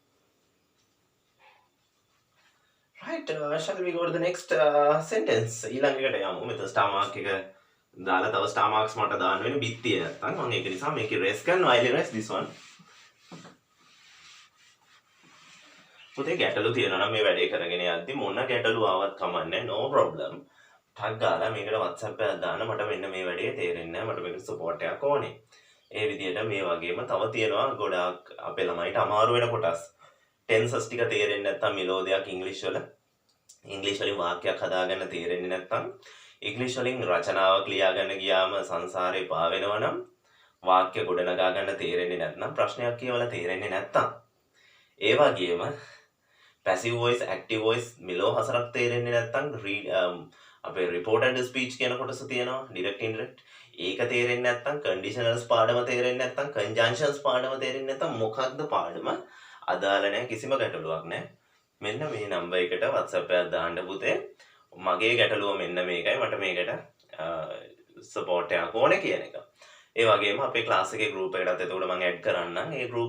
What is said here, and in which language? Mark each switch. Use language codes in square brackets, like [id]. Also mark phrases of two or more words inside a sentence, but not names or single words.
[en] right shall we go to the next sentence [si] ඊළඟට යමු මෙතන [en] star mark [si] එක දාලා තව [en] star marks [si] මට දාන්න වෙන්නේ බිත්තිය නැත්තම් මම ඒක නිසා මේක erase කරනවා [en] I'll erase this one [si] පුතේ ගැටලු තියෙනවා නම් මේ වැඩේ කරගෙන යද්දි මොන ගැටලු ආවත් කමන්නේ [en] no problem [si] ටක් ගාලා මේකට WhatsApp එකක් දාන්න මට මෙන්න මේ වැඩේ තේරෙන්නේ නැහැ මට මේකට support එකක් ඕනේ ඒ විදිහට මේ වගේම තව තියෙනවා ගොඩාක් අපේ ළමයිට අමාරු වෙන කොටස් tenses ටික තේරෙන්නේ නැත්නම් මෙලෝදියක් ඉංග්‍රීසි වලින් වාක්‍යයක් හදාගන්න තේරෙන්නේ නැත්නම් ඉංග්‍රීසි වලින් රචනාවක් ලියා ගන්න ගියාම සංසාරේ පා වෙනවා නම් වාක්‍ය ගොඩනගා ගන්න තේරෙන්නේ නැත්නම් ප්‍රශ්නයක් කියවලා තේරෙන්නේ නැත්නම් ඒ වගේම [en] passive voice active voice [si] මෙලෝ හසරක් තේරෙන්නේ නැත්නම් අපේ [en] reported speech [si] කියන කොටස තියෙනවා [en] direct indirect [si] ඒක තේරෙන්නේ නැත්නම් conditionals පාඩම තේරෙන්නේ නැත්නම් conjunctions පාඩම තේරෙන්නේ නැත්නම් මොකක්ද පාඩම අදාළ නැහැ කිසිම ගැටලුවක් නැහැ මෙන්න මේ නම්බර් එකට WhatsApp එකක් දාන්න පුතේ මගේ ගැටලුව මෙන්න මේකයි මට මේකට support එකක් ඕනේ කියන එක ඒ වගේම අපේ class එකේ group එකටත් එතකොට මම add කරන්නම් ඒ group